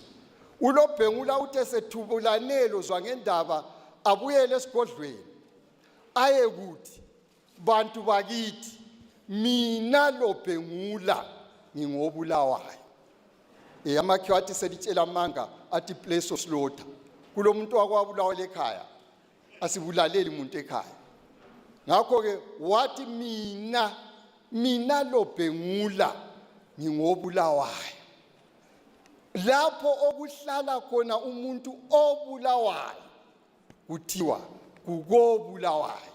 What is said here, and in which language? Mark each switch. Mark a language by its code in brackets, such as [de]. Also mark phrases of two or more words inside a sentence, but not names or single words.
[nd] uLobhengula uthe sethubulanelo zwangendaba abuyele esigodlweni aye kuthi, bantu bakithi, mina Lobhengula ngingobulawayo. Amakhiwa athi selitshela amanga athi [en] place of slaughter. [nd] Kulo muntu wakwabulawa lekhaya asibulaleli umuntu ekhaya. Ngakho ke wathi mina Lobhengula ngingobulawayo. Lapho okuhlala khona umuntu obulawayo kuthiwa kukobulawayo.